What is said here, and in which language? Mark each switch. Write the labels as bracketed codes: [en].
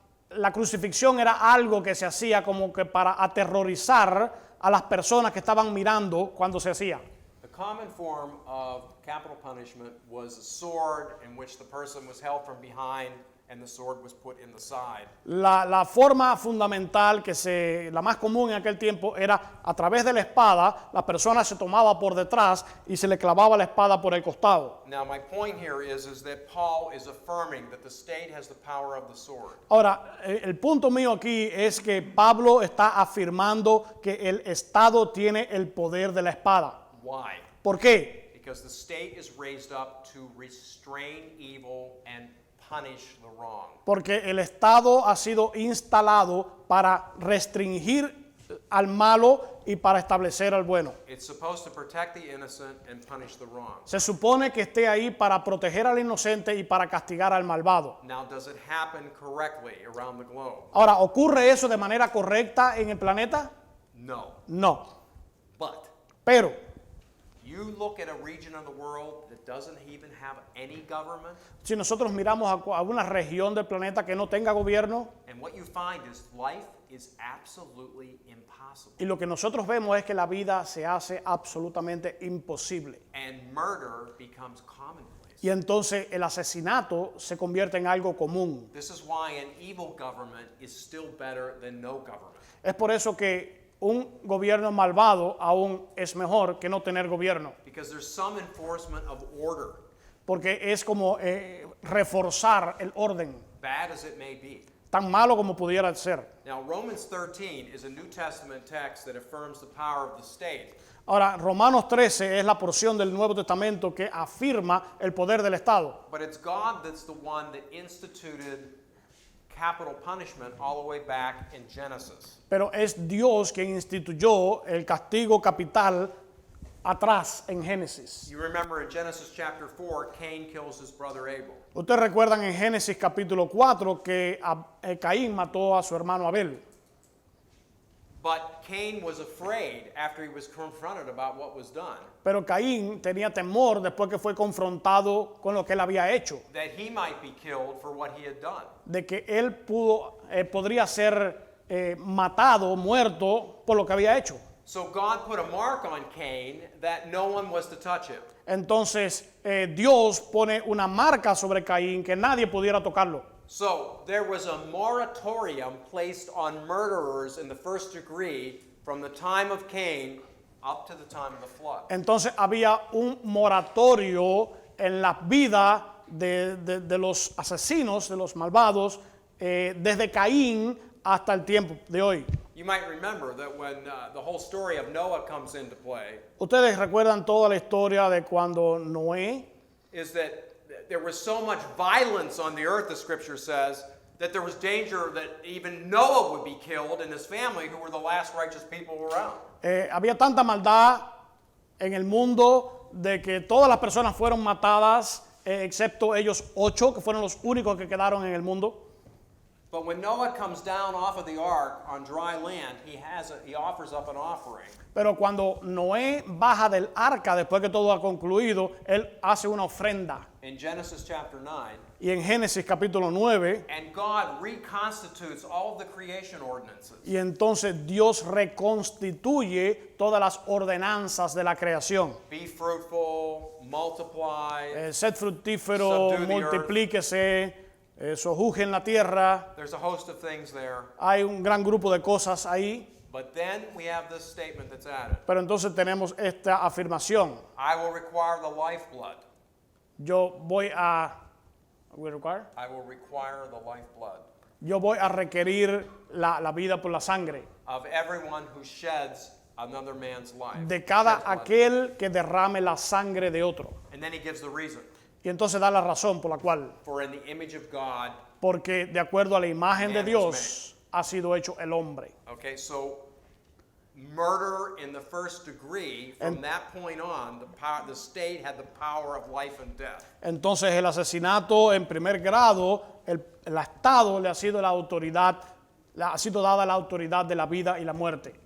[es] La crucifixión era algo que se hacía como que para aterrorizar a las personas que estaban mirando cuando se hacía. [en] The common form of capital punishment was a sword in which the person was held from behind and the sword was put in the side. [es] La forma fundamental, la más común en aquel tiempo, era a través de la espada, la persona se tomaba por detrás y se le clavaba la espada por el costado. [en] Now my point here is that Paul is affirming that the state has the power of the sword. [es] Ahora, el punto mío aquí es que Pablo está afirmando que el Estado tiene el poder de la espada. [en] Why? [es] ¿Por qué? [en] Because the state is raised up to restrain evil and punish the wrong. [es] Porque el Estado ha sido instalado para restringir al malo y para establecer al bueno. [en] It's supposed to protect the innocent and punish the wrong. [es] Se supone que esté ahí para proteger al inocente y para castigar al malvado. [en] Now, does it happen correctly around the globe? [es] Ahora, ¿ocurre eso de manera correcta en el planeta? [en] No. [es] No. [en] But [es] Pero [en] you look at a region of the world that doesn't even have any government, [es] si nosotros miramos a una región del planeta que no tenga gobierno, [en] and what you find is life is absolutely impossible. [es] y lo que nosotros vemos es que la vida se hace absolutamente imposible. [en] And murder becomes commonplace. [es] Y entonces el asesinato se convierte en algo común. [en] This is why an evil government is still better than no government. [es] Es por eso que un gobierno malvado aún es mejor que no tener gobierno. [en] Because there's some enforcement of order, [es] Porque es como reforzar el orden, [en] bad as it may be. [es] tan malo como pudiera ser. [en] Now, Romans 13 is a New Testament text that affirms the power of the state. [es] Ahora, Romanos 13 es la porción del Nuevo Testamento que afirma el poder del Estado. [en] But it's God that's the one that instituted capital punishment all the way back in Genesis. [es] Pero es Dios quien instituyó el castigo capital atrás en Génesis. [en] You remember in Genesis chapter 4, Cain kills his brother Abel. [es] Ustedes recuerdan en Génesis capítulo 4 que Caín mató a su hermano Abel. [en] But Cain was afraid after he was confronted about what was done, [es] Pero Caín tenía temor después que fue confrontado con lo que él había hecho, [en] that he might be killed for what he had done. [es] de que él podría ser matado, muerto por lo que había hecho. [en] So God put a mark on Cain that no one was to touch him. [es] Entonces Dios pone una marca sobre Caín que nadie pudiera tocarlo. [en] So there was a moratorium placed on murderers in the first degree from the time of Cain up to the time of the flood. [es] Entonces había un moratorio en la vida de los asesinos, de los malvados, desde Caín hasta el tiempo de hoy. [en] You might remember that when the whole story of Noah comes into play, [es] Ustedes recuerdan toda la historia de cuando Noé, [en] is that there was so much violence on the earth, the scripture says, that there was danger that even Noah would be killed and his family, who were the last righteous people around. [es] había tanta maldad en el mundo de que todas las personas fueron matadas, excepto ellos 8, que fueron los únicos que quedaron en el mundo. [en] But when Noah comes down off of the ark on dry land, he offers up an offering. [es] Pero cuando Noé baja del arca después que todo ha concluido, él hace una ofrenda. [en] In Genesis chapter 9, [es] Y en Génesis capítulo 9, [en] and God reconstitutes all of the creation ordinances. [es] y entonces Dios reconstituye todas las ordenanzas de la creación. [en] Be fruitful, multiply. [es] Sed fructífero, [en] Subdue the earth. [es] multiplíquese, sojuzguen la tierra. [en] There's a host of things there. [es] Hay un gran grupo de cosas ahí. [en] But then we have this statement that's added. [es] Pero entonces tenemos esta afirmación. [en] I will require the lifeblood. [es] Yo voy a... [en] ¿we require? I will require the lifeblood [es] Yo voy a requerir la vida por la sangre [en] of everyone who sheds another man's life. [es] de cada [en] Sheds blood. [es] aquel que derrame la sangre de otro. [en] And then he gives the reason. [es] Y entonces da la razón por la cual, [en] For in the image of God. [es] porque de acuerdo a la imagen de [en] Man was [es] Dios ha sido hecho el hombre. [en] Okay, so murder in the first degree, from that point on, the state had the power of life and death. [es] Entonces el asesinato en primer grado, el Estado le ha sido la autoridad, le ha sido dada la autoridad de la vida y la muerte.